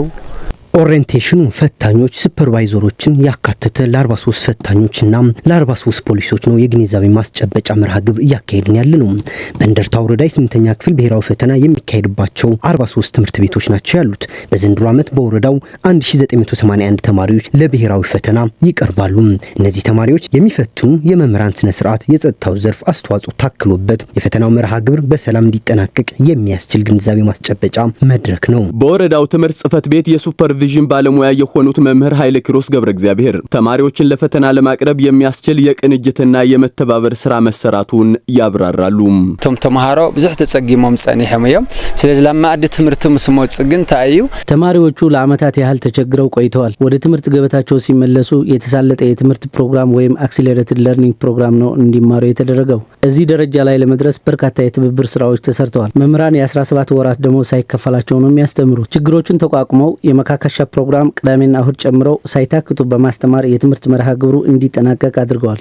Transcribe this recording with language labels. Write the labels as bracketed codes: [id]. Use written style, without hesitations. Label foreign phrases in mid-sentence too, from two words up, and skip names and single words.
[am] ኦሪንቴሽኑ ፈታኞች ሱፐርቫይዘሮችን ያካተተ ለ43 ፈታኞችና ለ43 ፖሊሶች ነው የግንዛቤ ማስጨበጫ መርሃ ግብር እያካሄድን ያለነው። በእንደርታ ወረዳ 8ኛ ክፍል ብሔራዊ ፈተና የሚካሄድባቸው 43 ትምህርት ቤቶች ናቸው ያሉት። በዘንድሮ ዓመት በወረዳው 1981 ተማሪዎች ለብሔራዊ ፈተና ይቀርባሉ። እነዚህ ተማሪዎች የሚፈትኑ የመምህራን ስነ ስርዓት፣ የጸጥታው ዘርፍ አስተዋጽኦ ታክሎበት የፈተናው መርሃ ግብር በሰላም እንዲጠናቀቅ የሚያስችል ግንዛቤ ማስጨበጫ መድረክ ነው። በወረዳው ትምህርት ጽሕፈት ቤት የሱፐር ቪዥን ባለሙያ የሆኑት መምህር ኃይለ ኪሮስ ገብረ እግዚአብሔር ተማሪዎችን ለፈተና ለማቅረብ የሚያስችል የቅንጅትና የመተባበር ስራ መሰራቱን ያብራራሉ። [ti] ተማሃሮ ብዙሕ ተጸጊሞም ጸኒሖም እዮም። ስለዚህ ለማዕድ ትምህርት መስሞጽ ግን ታዩ [am] ተማሪዎቹ ለዓመታት ያህል ተቸግረው ቆይተዋል። ወደ ትምህርት ገበታቸው ሲመለሱ የተሳለጠ የትምህርት ፕሮግራም ወይም [en] accelerated learning program [am] ነው እንዲማሩ የተደረገው። እዚህ ደረጃ ላይ ለመድረስ በርካታ የትብብር ስራዎች ተሰርተዋል። መምህራን የ17 ወራት ደሞዝ ሳይከፈላቸው ነው የሚያስተምሩት። ችግሮችን ተቋቁመው የመካከሻ ፕሮግራም ቅዳሜና እሁድ ጨምረው ሳይታክቱ በማስተማር የትምህርት መርሃ ግብሩ እንዲጠናቀቅ አድርገዋል።